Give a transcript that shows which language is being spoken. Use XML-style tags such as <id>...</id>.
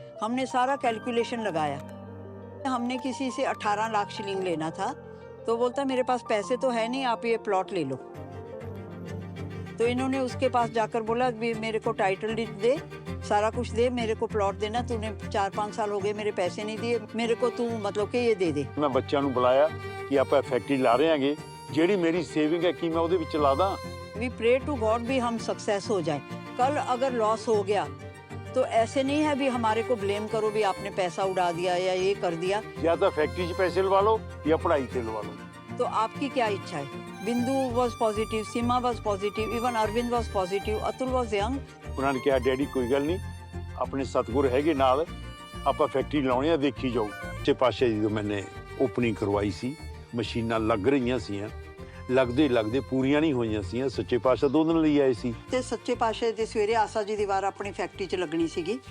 <hi>हमने सारा कैलकुलेशन लगाया. हमने किसी से 18 लाख शिलिंग लेना था. तो बोलता मेरे पास पैसे तो है नहीं, आप ये प्लॉट ले लो. तो इन्होंने उसके पास जाकर बोला मेरे को टाइटल डीड दे, सारा कुछ दे, मेरे को प्लॉट देना. तूने 4-5 साल हो गए मेरे पैसे नहीं दिए, मेरे को तू मतलब कि ये दे दे. मैं बच्चों</hi> <pa>ਨੂੰ ਬੁਲਾਇਆ ਕਿ ਆਪਾਂ ਫੈਕਟਰੀ ਲਾ ਰਹੇ ਹਾਂਗੇ, ਜਿਹੜੀ ਮੇਰੀ ਸੇਵਿੰਗ ਹੈ ਕਿ ਮੈਂ ਉਹਦੇ ਵਿੱਚ ਲਾ ਦਾਂ.</pa> <en>we pray to God</en> <hi>भी हम सक्सेस हो जाए. कल अगर लॉस हो गया तो ऐसे नहीं है भी हमारे को ब्लेम करो भी आपने पैसा उड़ा दिया या ये कर दिया. या तो फैक्ट्री 'ਚ पैसे लवा लो या पढ़ाई से लवा लो. तो आपकी क्या इच्छा है.</hi> <en>Bindu was positive, Seema was positive, even Arvind was positive, Atul was young.</en> <pa>ਉਹਨਾਂ ਨੇ ਕਿਹਾ ਡੈਡੀ ਕੋਈ ਗੱਲ ਨਹੀਂ, ਆਪਣੇ ਸਤਿਗੁਰ ਹੈਗੇ ਨਾਲ, ਆਪਾਂ ਫੈਕਟਰੀ ਲਾਉਣੀ ਆ, ਦੇਖੀ ਜਾਓ. ਸੱਚੇ ਪਾਤਸ਼ਾਹ ਜੀ ਤੋਂ ਮੈਨੇ ਓਪਨਿੰਗ ਕਰਵਾਈ ਸੀ, ਮਸ਼ੀਨਾਂ ਲੱਗ ਰਹੀਆਂ ਸੀਆਂ, ਲੱਗਦੇ ਪੂਰੀਆਂ ਨਹੀਂ ਹੋਈਆਂ ਸੀਆਂ. ਸੱਚੇ ਪਾਤਸ਼ਾਹ 2 ਦਿਨ ਲਈ ਆਏ ਸੀ. ਤੇ ਸੱਚੇ ਪਾਤਸ਼ਾਹ ਦੇ ਸਵੇਰੇ ਆਸਾ ਜੀ ਦੀ ਵਾਰ ਆਪਣੀ ਫੈਕਟਰੀ 'ਚ ਲੱਗਣੀ ਸੀਗੀ.</pa>